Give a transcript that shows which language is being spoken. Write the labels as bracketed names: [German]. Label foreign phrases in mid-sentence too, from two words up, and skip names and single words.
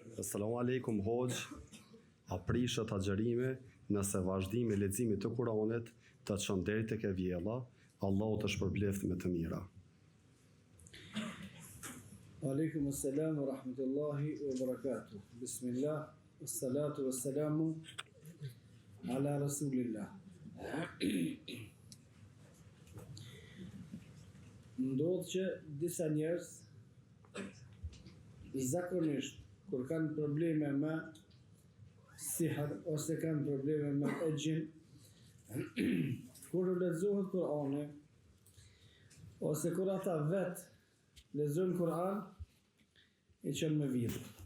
[Arabic] السلام عليكم [Albanian] hoxh, a prishet agjerime nëse vazhdimi i leximit të Kuranit të çon deri tek e vjella, Allahu të shpërbleft me të mira. [Arabic] عليكم السلام ورحمة الله وبركاته. بسم الله والصلاة والسلام على رسول الله. [Albanian] Ndodh që disa njerëz zakonisht kur kanë probleme me sihr ose kanë probleme me exhin, kur lexohet Kurani ose kur ata vet lexojnë Kur'an, e qënë me vidhë.